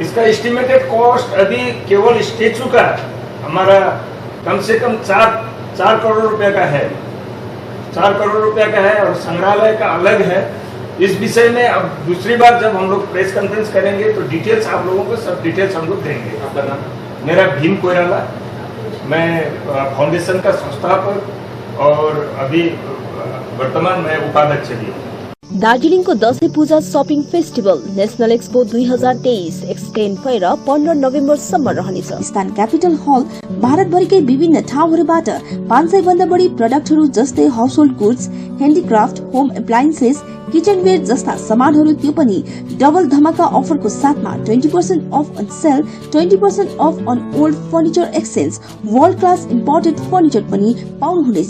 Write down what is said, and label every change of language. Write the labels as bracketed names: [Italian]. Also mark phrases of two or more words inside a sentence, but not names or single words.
[Hindi] इसका [English] estimated cost [Hindi] अभी केवल स्टेचू का हमारा कम से कम 4 करोड़ रुपए का है, 4 करोड़ रुपए का है और संग्रहालय का अलग है। इस विषय में अब दूसरी बार जब हम लोग [English] press conference [Hindi] करेंगे तो डिटेल्स आप लोगों को सब डिटेल्स हम लोग देंगे। आपका नाम? मेरा भीम कोयराला, मैं फाउंडेशन का संस्थापक और अभी वर्तमान में उपाध्यक्ष भी हूँ। [Nepali] दार्जीलिङको दशैं पूजा शपिङ फेस्टिभल नेशनल एक्सपो 2023 एक्सटेन्ड भएर 15 नोभेम्बरसम्म रहनेछ। स्थान क्यापिटल हल भारतभरिकै विभिन्न ठाउँहरूबाट 500 भन्दा बढी प्रोडक्टहरू जस्तै [English] household goods, [Nepali] ह्यान्डिक्राफ्ट, [English] home appliances, [Nepali] किचनवेयर जस्ता सामानहरू, त्यो पनि डबल धमाका अफरको साथमा [English] 20% off on sale, 20% off on old furniture exchange, world class imported furniture [Nepali] पनि पाउनुहुनेछ।